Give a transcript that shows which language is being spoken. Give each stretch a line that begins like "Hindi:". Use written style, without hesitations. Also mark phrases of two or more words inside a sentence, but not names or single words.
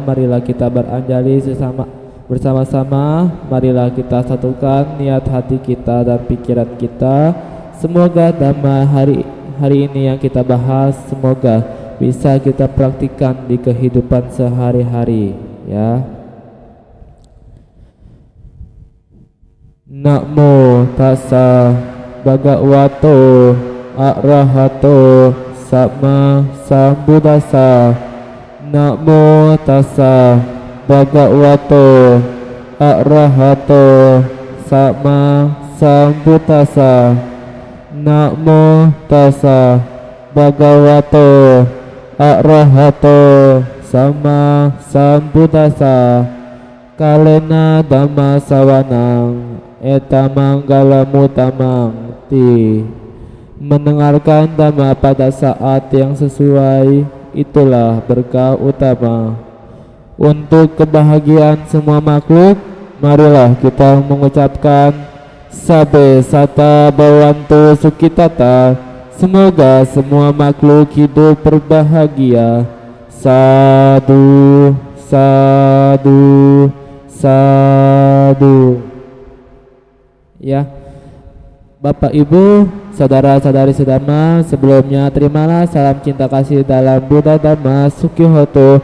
Indonesian: Marilah kita beranjali bersama-sama. Marilah kita satukan niat hati kita dan pikiran kita. Semoga dhamma hari ini yang kita bahas semoga bisa kita praktikkan di kehidupan sehari-hari ya.
Pali: Namo tassa bhagavato arahato sama sambuddhassa. Namo tassa bhagavato arahato sama sambuddhassa. Namo tassa bhagavato arahato sama sambuddhassa. Kalena dhamma sawanang etamang mutamang ti.
Indonesian: Mendengarkan dhamma pada saat yang sesuai itulah berkah utama untuk kebahagiaan semua makhluk. Marilah kita mengucapkan
Pali: Sabe sata bawantu sukitata.
Indonesian: Semoga semua makhluk hidup berbahagia.
Pali: Sadu, sadu, sadu.
Indonesian: Ya, Bapak Ibu, saudara-saudari sedama, sebelumnya terimalah salam cinta kasih dalam Buddha Dhamma Sukhihoto.